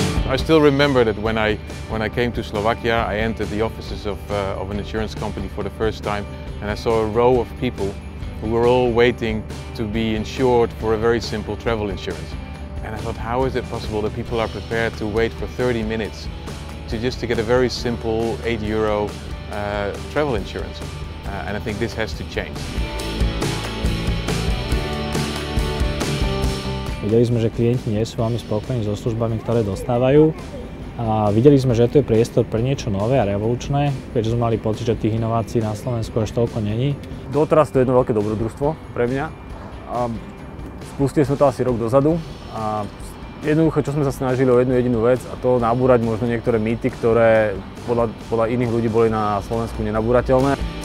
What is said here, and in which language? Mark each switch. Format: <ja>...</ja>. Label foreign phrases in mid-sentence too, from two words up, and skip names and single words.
<en>I still remember that when I came to Slovakia, I entered the offices of an insurance company for the first time, and I saw a row of people who were all waiting to be insured for a very simple travel insurance. And I thought, how is it possible that people are prepared to wait for 30 minutes to get a very simple €8 travel insurance? And I think this has to change.</en> <sk>Videli sme, že klienti nie sú veľmi spokojní so službami, ktoré dostávajú. A videli sme, že to je priestor pre niečo nové a revolučné, keďže sme mali pocit, že tých inovácií na Slovensku až toľko není. Doteraz to je jedno veľké dobrodružstvo pre mňa. Spustili sme to asi rok dozadu a jednoducho, čo sme sa snažili o jednu jedinú vec, a to nabúrať možno niektoré mýty, ktoré podľa iných ľudí boli na Slovensku nenabúrateľné.</sk>